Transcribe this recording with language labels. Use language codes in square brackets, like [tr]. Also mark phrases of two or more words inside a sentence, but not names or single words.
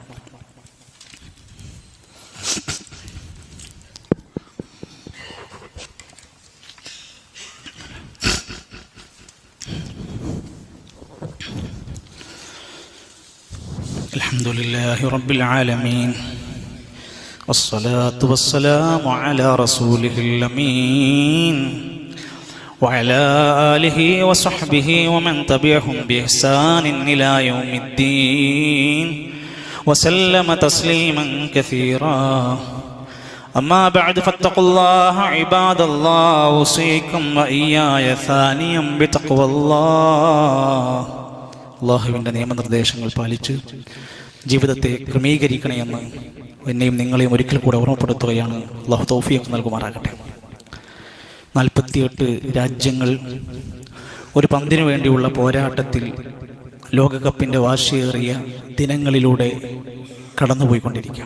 [ar] الحمد لله رب العالمين والصلاة والسلام على رسوله അമീൻ وعلى آله وصحبه ومن تبعهم بإحسان إلى يوم الدين وسلم تسليما كثيرا أما بعد فاتقوا الله عباد الله أوصيكم وإياي ثانيا بتقوى الله. [ml] അല്ലാഹുവിൻ്റെ നിയമനിർദ്ദേശങ്ങൾ പാലിച്ച് ജീവിതത്തെ ക്രമീകരിക്കണമെന്ന് എന്നെയും നിങ്ങളെയും ഒരിക്കൽ കൂടെ ഓർമ്മപ്പെടുത്തുകയാണ്. അല്ലാഹു തൗഫീഖ് നൽകുമാറാകട്ടെ. 48 രാജ്യങ്ങൾ ഒരു പന്തിനു വേണ്ടിയുള്ള പോരാട്ടത്തിൽ ലോകകപ്പിൻ്റെ വാശിയേറിയ ദിനങ്ങളിലൂടെ കടന്നുപോയിക്കൊണ്ടിരിക്കാം.